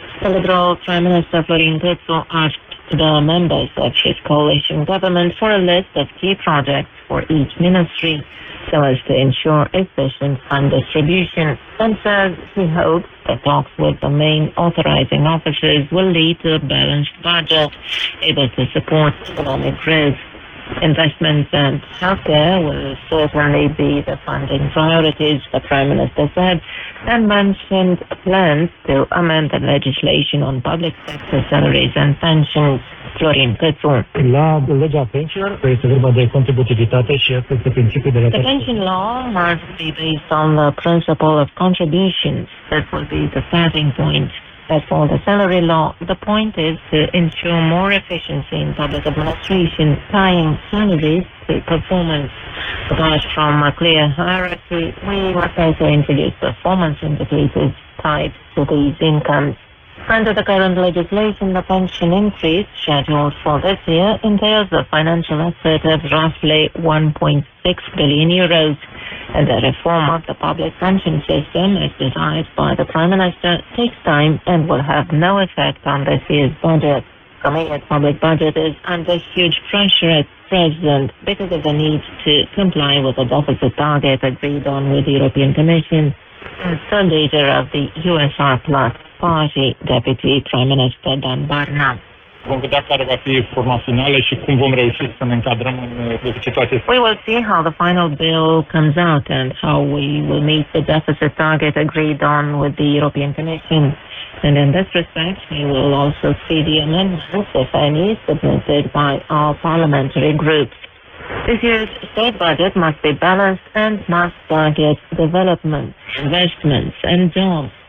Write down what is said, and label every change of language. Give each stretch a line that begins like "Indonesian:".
English: The Liberal Prime Minister Florin Câțu asked the members of his coalition government for a list of key projects for each ministry so as to ensure efficient fund distribution, and says he hopes the talks with the main authorizing officers will lead to a balanced budget able to support economic growth. Investments and healthcare will certainly be the funding priorities, the Prime Minister said, and mentioned plans to amend the legislation on public sector salaries and pensions. Florin Câțu.
Romanian: La legea pensiilor este vorba de contributivitate și asta este principiul de la...
English: The pension law must be based on the principle of contributions. That will be the starting point. As for the salary law, the point is to ensure more efficiency in public administration, tying salaries to performance. Apart from a clear hierarchy, we must also introduce performance indicators tied to these incomes. Under the current legislation, the pension increase scheduled for this year entails a financial effort of roughly 1.6 billion euros, and the reform of the public pension system, as designed by the Prime Minister, takes time and will have no effect on this year's budget. Romania's public budget is under huge pressure at present because of the need to comply with the deficit target agreed on with the European Commission. As the leader of the USR Plus Party, Deputy Prime Minister Dan Barna.
Romanian: Vom vedea care va fi forma finală și cum vom reuși să ne încadrăm în situația.
English: We will see how the final bill comes out and how we will meet the deficit target agreed on with the European Commission. And in this respect, we will also see the amendments, if any, submitted by our parliamentary groups. This year's state budget must be balanced and must target development, investments and jobs.